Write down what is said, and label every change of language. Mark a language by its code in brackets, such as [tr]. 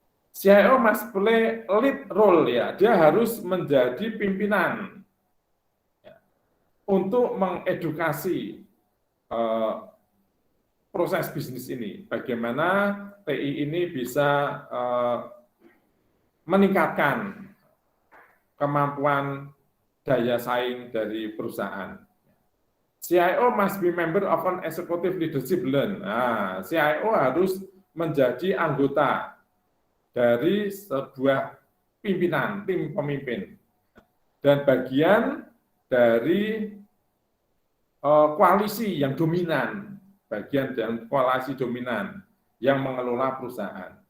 [en] CIO must play lead role, [id] ya, dia harus menjadi pimpinan, ya, untuk mengedukasi proses bisnis ini, bagaimana TI ini bisa meningkatkan kemampuan daya saing dari perusahaan. [en] CIO must be member of an executive leadership learn. [id] Nah, CIO harus menjadi anggota dari sebuah pimpinan, tim pemimpin, dan bagian dari koalisi yang dominan, bagian dari koalisi dominan yang mengelola perusahaan.